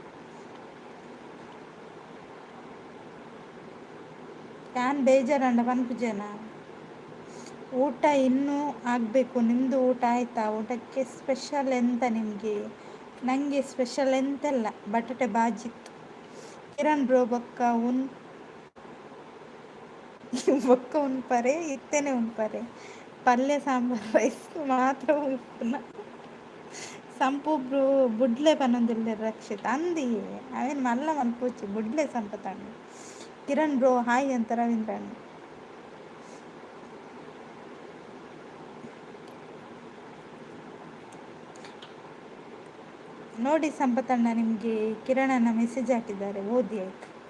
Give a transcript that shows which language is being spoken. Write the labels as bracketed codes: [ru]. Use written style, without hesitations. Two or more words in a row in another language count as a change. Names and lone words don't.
[tcy] ಯಾನ್ ಬೇಜಾರಂಡ ಪನ್ಪುಜನ [kn] ಊಟ ಇನ್ನೂ ಆಗಬೇಕು ನಿಮ್ಮದು ಊಟ ಆಯಿತಾ ಊಟಕ್ಕೆ ಸ್ಪೆಷಲ್ ಎಂತ ನಿಮಗೆ ನನಗೆ ಸ್ಪೆಷಲ್ ಎಂತೆಲ್ಲ ಬಟಾಟೆ ಬಾಜಿತ್ತು ಕಿರಣ್ ಬ್ರೋ [tcy] ಬೊಕ್ಕ ಉಣ್ಪರೆ ಇತ್ತೇನೆ ಉಣ್ಪರೆ ಪಲ್ಯ ಸಾಂಬಾರು ರೈಸ್ ಮಾತ್ರ ಉಪ್ಪುನ ಸಂಪೊಬ್ರು ಬುಡ್ಲೆ ಪನ್ನೊಂದುಲ್ಲೆ ರಕ್ಷಿತ್ ಅಂದಿ ಅವೇನು ಮಲ್ಲ ಮಲ್ಪೋಚಿ ಬುಡ್ಲೆ ಸಂಪತಣ್ಣ ಕಿರಣ್ ಬ್ರೋ ಹಾಯ್ ಅಂತ ರವೀಂದ್ರಣ್ಣ [kn] ನೋಡಿ ಸಂಪತಣ್ಣ ನಿಮಗೆ ಕಿರಣಣ್ಣ ಮೆಸೇಜ್ ಹಾಕಿದ್ದಾರೆ ಓದಿ ಆಯ್ತು